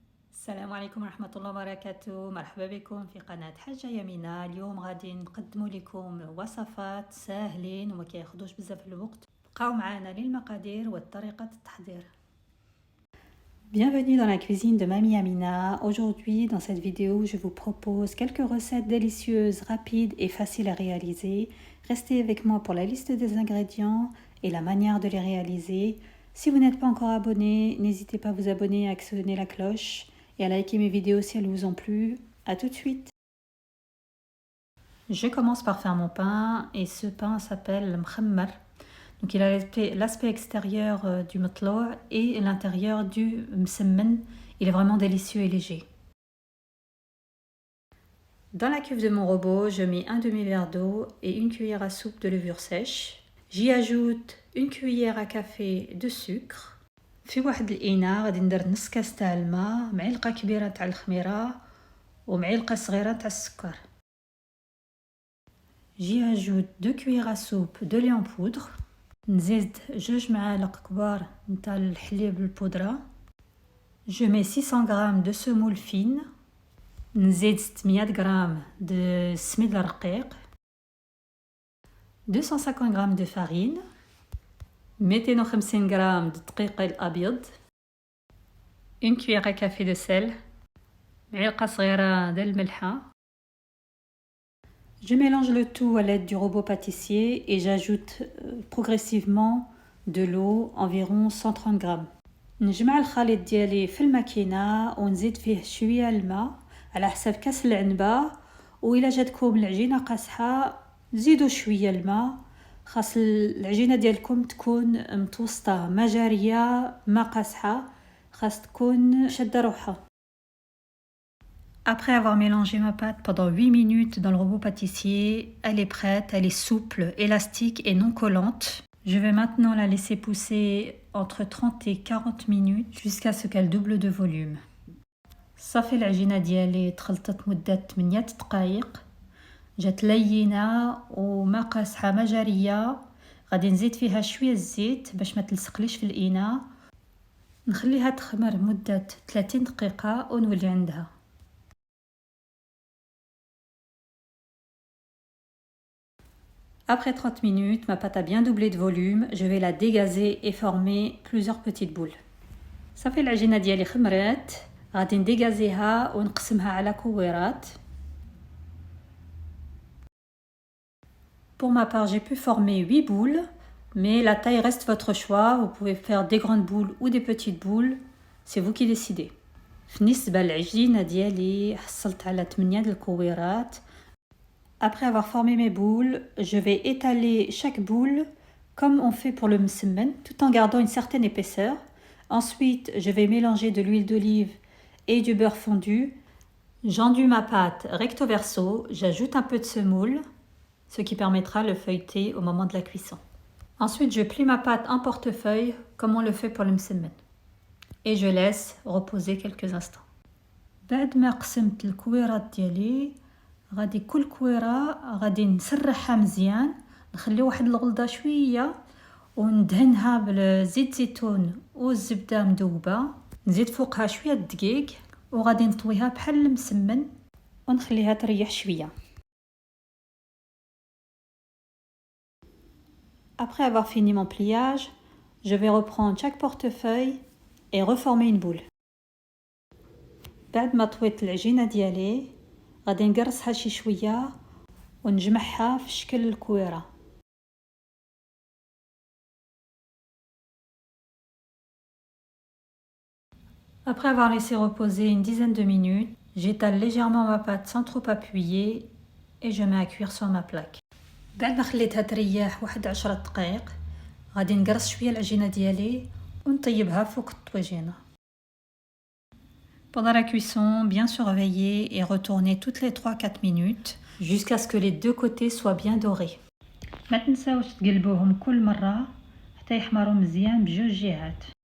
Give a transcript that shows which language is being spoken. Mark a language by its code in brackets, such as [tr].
[ar] السلام عليكم ورحمة الله وبركاته. مرحبا بكم في قناة حاجة يمينة. اليوم غادي نقدم لكم وصفات ساهلين وما كياخدوش بزاف الوقت. بقاو معنا للمقادير وطريقة التحضير. [fr] Bienvenue dans la cuisine de Mamie Amina. Aujourd'hui, dans cette vidéo, je vous propose quelques recettes délicieuses, rapides et faciles à réaliser. Restez avec moi pour la liste des ingrédients et la manière de les réaliser. Si vous n'êtes pas encore abonné, n'hésitez pas à vous abonner, à actionner la cloche et à liker mes vidéos si elles vous ont plu. A tout de suite. Je commence par faire mon pain et ce pain s'appelle le mkhammar. Donc il a l'aspect extérieur du matloua et l'intérieur du msemmen. Il est vraiment délicieux et léger. Dans la cuve de mon robot, je mets un demi-verre d'eau et une cuillère à soupe de levure sèche. J'y ajoute une cuillère à café de sucre. [ar] في واحد الإناء غادي ندير نص كاس تاع الماء، معلقة كبيرة تاع الخميرة ومعلقة صغيرة تاع السكر. [fr] J'y ajoute 2 cuillères à soupe de lait en poudre. [ar] نزيد 2 معالق كبار نتاع الحليب البودرة. [fr] Je mets 600 g de semoule fine. [ar] نزيد 600 g de سميد الرقيق. [fr] 250 g de farine. 250 g de [ar] دقيق الأبيض. [fr] Une cuillère à café de sel. [ar] معلقة صغيرة ديال الملحة. [fr] Je mélange le tout à l'aide du robot pâtissier et j'ajoute progressivement de l'eau, environ 130 g. [ar] نجمع الخليط ديالي في الماكينة ونزيد فيه شوية الماء على حسب كاس العنبة، وإلا جاتكم العجينة قاصحة زيدوا شوية الماء. خاص العجينة ديالكم تكون متوسطة، ما جارية ما قاصحة، خاص تكون شادة روحها. [fr] Après avoir mélangé ma pâte pendant 8 minutes dans le robot pâtissier, elle est prête, elle est souple, élastique et non collante. Je vais maintenant la laisser pousser entre 30 et 40 minutes jusqu'à ce qu'elle double de volume. [ar] صافي العجينة ديالي تخلطت مدة 8 دقائق، جات لينة وما قاصحة ما جارية. غادي نزيد فيها شوية الزيت باش ما تلصقليش في الإناء. نخليها تخمر مدة 30 دقيقة ونولي عندها. [fr] Après 30 minutes, ma pâte a bien doublé de volume. Je vais la dégazer et former plusieurs petites boules. [ar] صافي العجينة ديالي خمرات، غادي نديغازيها ونقسمها على كويرات. [fr] Pour ma part, j'ai pu former 8 boules, mais la taille reste votre choix. Vous pouvez faire des grandes boules ou des petites boules, c'est vous qui décidez. [ar] بالنسبة للعجينة ديالي حصلت على 8 ديال الكويرات. [fr] Après avoir formé mes boules, je vais étaler chaque boule comme on fait pour le msemmen, tout en gardant une certaine épaisseur. Ensuite, je vais mélanger de l'huile d'olive et du beurre fondu. J'enduis ma pâte recto verso, j'ajoute un peu de semoule, ce qui permettra de le feuilleter au moment de la cuisson. Ensuite, je plie ma pâte en portefeuille comme on le fait pour le msemmen. Et je laisse reposer quelques instants. [ar] بعد ما قسمت الكويرات ديالي، غادي كل كويرة غادي نسرحها مزيان، نخلي واحد الغلظة شوية وندهنها بالزيت زيتون والزبدة مذوبة. نزيد فوقها شوية دقيق وغادي نطويها بحال المسمن ونخليها تريح شوية. [fr] Après avoir fini mon pliage, je vais reprendre chaque portefeuille et reformer une boule. [ar] بعد ما طويت العجينة ديالي غادي نقرصها شي شوية ونجمعها في شكل الكويرة. [fr] Après avoir laissé reposer une dizaine de minutes, j'étale légèrement ma pâte sans trop appuyer et je mets à cuire sur ma plaque. [ar] بعد ما خليتها تريح واحد 10 دقائق غادي نقرص شوية العجينة ديالي ونطيبها فوق الطويجينة. [fr] Pendant la cuisson, bien surveiller et retourner toutes les 3-4 minutes jusqu'à ce que les deux côtés soient bien dorés. [ar] ما تنساوش تقلبوهم كل مرة حتى يحمروا مزيان بجوج جهات.